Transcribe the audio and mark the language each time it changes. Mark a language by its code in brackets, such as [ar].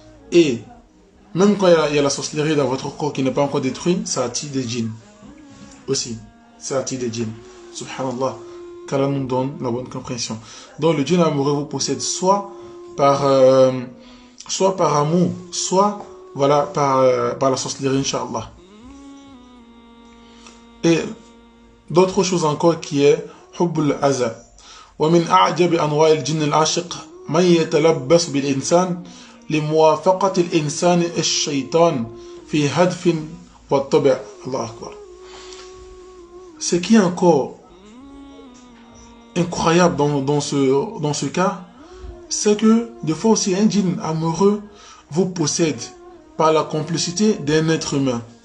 [fr] Et même quand il y a la sorcellerie dans votre corps qui n'est pas encore détruit, ça attire des djinns. Aussi, ça attire des djinns. Subhanallah, qu'Allah nous donne la bonne compréhension. Donc le djinn amoureux vous possède soit par soit par amour, soit voilà, par la sorcellerie, Inch'Allah. Et d'autres choses encore qui est [ar] حب الأذى ومن أعجب أنواع الجن العاشق من يتلبس بالإنسان لموافقة الإنسان الشيطان في هدف والطبع. الله أكبر. [fr] Ce qui est encore incroyable dans ce cas, c'est que des fois aussi un djinn amoureux vous possède par la complicité d'un être humain.